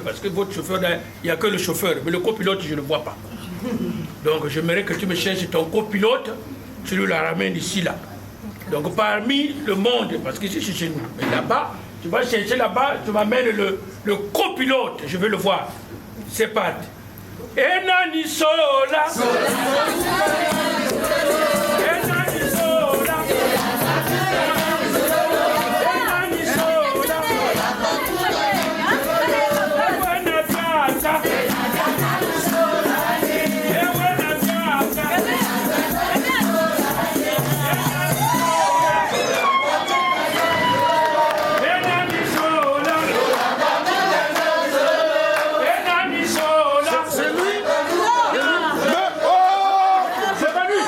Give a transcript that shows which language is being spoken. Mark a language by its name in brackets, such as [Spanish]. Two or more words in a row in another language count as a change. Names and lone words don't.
[French] Parce que votre chauffeur, il n'y a que le chauffeur, mais le copilote, je ne le vois pas. Donc, j'aimerais que tu me cherches ton copilote, tu le la ramènes ici, là. Donc, parmi le monde, parce qu'ici, c'est chez nous. Mais là-bas, tu vas chercher là-bas, tu m'amènes le copilote, je veux le voir. C'est parti. Enani sola. Enani sola. Enani sola. Ewana piaka. Ewana piaka. Enani sola. Enani sola. C'est lui. C'est pas